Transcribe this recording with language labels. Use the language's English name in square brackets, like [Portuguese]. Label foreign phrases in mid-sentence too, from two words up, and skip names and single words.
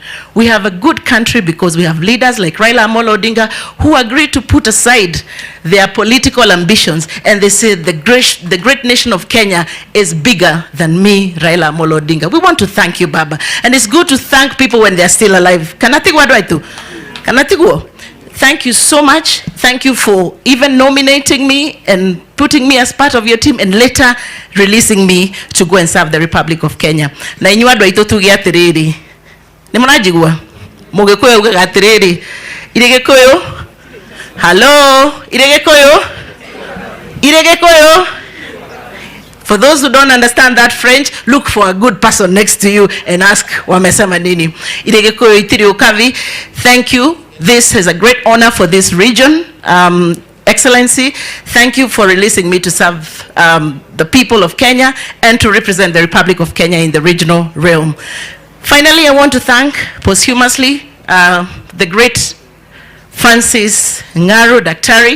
[English] We have a good country because we have leaders like Raila Odinga who agreed to put aside their political ambitions, and they said the great nation of Kenya is bigger than me, Raila Odinga. We want to thank you, Baba. And it's good to thank people when they're still alive. Thank you so much. Thank you for even nominating me and putting me as part of your team, and later releasing me to go and serve the Republic of Kenya. [Kikuyu] Na inyuĩ andũ aitũ tuge atĩrĩrĩ, nĩ mũranjigua? Mũgĩkũyũ ugaga atĩrĩrĩ, irĩ Gĩkũyũ? Hello, irĩ Gĩkũyũ? Irĩ Gĩkũyũ? [English] For those who don't understand that French, look for a good person next to you and ask [Swahili] wamesema nini. [Kikuyu] Irĩ Gĩkũyũ itiri ukavi. [English] Thank you. This is a great honor for this region. Excellency, thank you for releasing me to serve the people of Kenya and to represent the Republic of Kenya in the regional realm. Finally, I want to thank posthumously the great Francis Ngaru, Daktari.